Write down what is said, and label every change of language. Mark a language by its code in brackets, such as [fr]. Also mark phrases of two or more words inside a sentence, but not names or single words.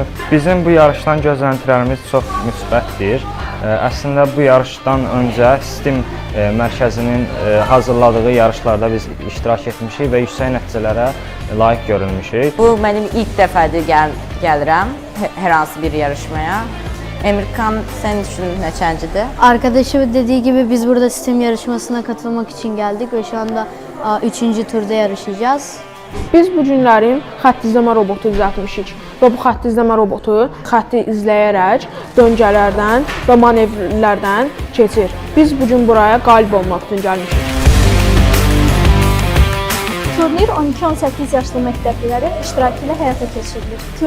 [az] Bizim bu yarışdan gözləntilərimiz çox müsbətdir. Əslində bu yarışdan öncə STEM mərkəzinin hazırladığı yarışlarda biz iştirak etmişik və yüksək nəticələrə layiq görülmüşük. Bu mənim ilk dəfədir gəlirəm hər hansı bir yarışmaya. [tr] Emirkan, senin için neçəncidir? Arkadaşım dediği gibi biz burada STEM yarışmasına katılmak için geldik ve şu anda 3. turda yarışacağız. [az] Biz bu günlərim xətt izləmə robotu düzəltmişik və bu xətt izləmə robotu xətti izləyərək döngələrdən və manevrlərdən keçir. Biz bu gün buraya qalib olmaq üçün gəlmişik. Turnir 12-18 yaşlı məktəblilərin iştirakı ilə həyata keçirilir.